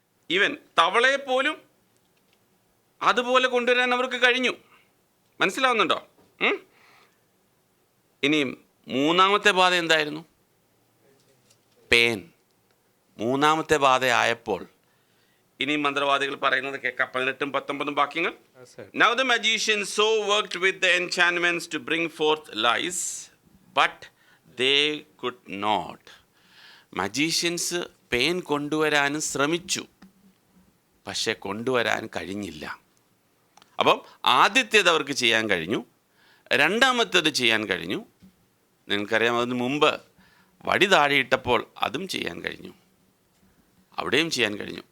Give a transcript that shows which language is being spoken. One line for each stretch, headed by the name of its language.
Malayalam: Even തവളയെ പോലും അതുപോലെ കൊണ്ടുവരാൻ അവർക്ക് കഴിഞ്ഞു. മനസ്സിലാവുന്നുണ്ടോ? ഇനിയും 3-ാമത്തെ ബാധ എന്തായിരുന്നു? പേൻ. 3-ാമത്തെ ബാധ ആയപ്പോൾ ഇനിയും മന്ത്രവാദികൾ പറയുന്നത് കേൾക്കാം. 18-ഉം 19-ഉം വാക്യങ്ങൾ.
English: Now the magicians so worked with the enchantments to bring forth lies, but they could not.
Malayalam: Magicians പേൻ കൊണ്ടുവരാനും ശ്രമിച്ചു, പക്ഷെ കൊണ്ടുവരാൻ കഴിഞ്ഞില്ല. അപ്പം ആദ്യത്തേത് അവർക്ക് ചെയ്യാൻ കഴിഞ്ഞു, രണ്ടാമത്തേത് ചെയ്യാൻ കഴിഞ്ഞു. നിങ്ങൾക്കറിയാം, അതിന് മുമ്പ് വടി താഴെയിട്ടപ്പോൾ അതും ചെയ്യാൻ കഴിഞ്ഞു, അവിടെയും ചെയ്യാൻ കഴിഞ്ഞു.